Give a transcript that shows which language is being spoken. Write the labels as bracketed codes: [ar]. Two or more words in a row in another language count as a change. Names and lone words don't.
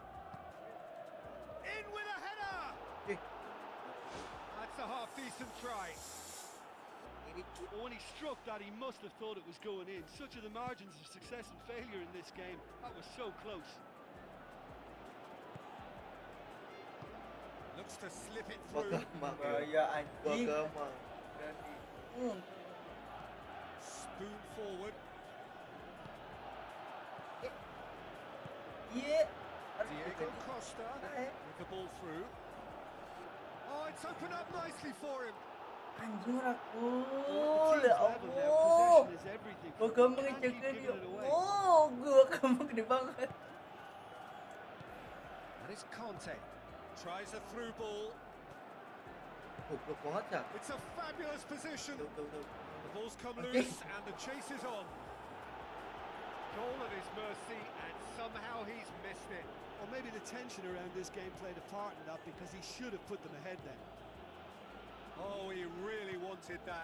[en] In with a header! That's a half-decent try. Well, when he struck that, he must have thought it was going in. Such are the margins of success and failure in this game. That was so close. Looks to slip it through. [id] Bahaya anjing. [en] Spoon forward. [id] Iya. [en] Diego Costa with the ball through. Oh, it's opened up nicely for him. [jv] Anjing ora [en] Well, [id] gol. [en] at the [id] Ya [en] team's level now, [id] Allah. [en] possession is everything. [id] Gua [en] You [id] gampang [en] can't keep [id] ngecekin [en] giving [id] ya. [en] it away. [id] Oh, gua gampang gede banget. [en] And it's Conte. Tries a through ball. [id] Goblok banget ya. [en] It's a fabulous position. [id] Tuh. [en] The ball's come Okay. loose and the chase is on. Goal at his mercy and somehow he's missed it. Well, maybe the tension around this game played a part in that, because he should have put them ahead then. Oh, he really wanted that.